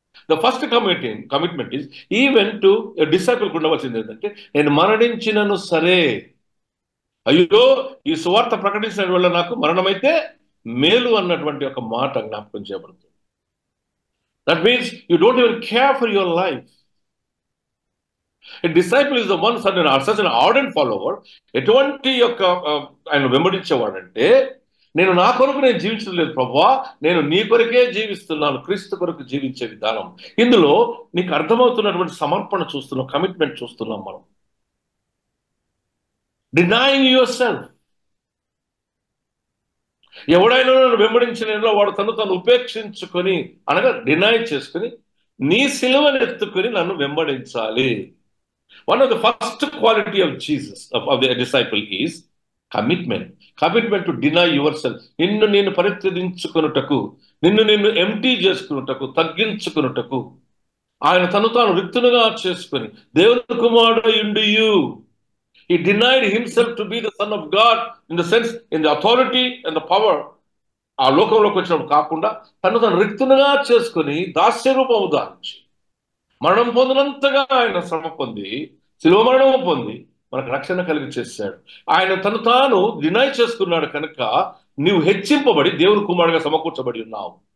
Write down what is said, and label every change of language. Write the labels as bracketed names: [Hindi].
[English] the first commitment is even to disciple [Telugu] ఉండవలసింది ఏంటంటే, నేను మరణించినను సరే, అయ్యో ఈ సువార్త ప్రకటించిన వల్ల నాకు మరణమైతే మేలు అన్నటువంటి ఒక మాట జ్ఞాపకం చేయబడుతుంది. [English] That means you don't even care for your life. A disciple is the one such an ardent follower. [Telugu] ఎటువంటి యొక్క ఆయన వెంబడించేవాడంటే, నేను నా కొరకు నేను జీవించలేదు ప్రభువా, నేను నీ కొరకే జీవిస్తున్నాను, క్రీస్తు కొరకు జీవించే విధానం. ఇందులో నీకు అర్థమవుతున్నటువంటి సమర్పణ చూస్తున్నాం, కమిట్మెంట్ చూస్తున్నాం మనం. [English] Denying yourself. [Telugu] ఎవడైనా నన్ను వెంబడించిన వాడు తను ఉపేక్షించుకొని, అనగా డినై చేసుకుని నీ సిలువను ఎత్తుకొని నన్ను వెంబడించాలి. [English] One of the first quality of Jesus, of the disciple, is commitment. Commitment to deny yourself. [Telugu] నిన్ను నేను పరిత్యజించుకొనుటకు, నిన్ను ఎంప్టీ చేసుకున్నటకు, తగ్గించుకున్నటకు, ఆయన తను తాను రిక్తునుగా చేసుకుని దేవుని కుమారుడు యుండియు. [English] He denied himself to be the son of God in the sense, in the authority and the power. [Telugu] ఆ లోకంలోకి వచ్చినప్పుడు కాకుండా తను తను రిక్తునుగా చేసుకుని దాస్య రూపము దాల్చి మరణం పొందినంతగా ఆయన శ్రమ పొంది శిలువ మరణము పొంది మనకు రక్షణ కలిగి చేశాడు. ఆయన తను తాను డినై చేసుకున్నాడు కనుక నీవు హెచ్చింపబడి దేవుని కుమారుడిగా సమకూర్చబడి ఉన్నావు.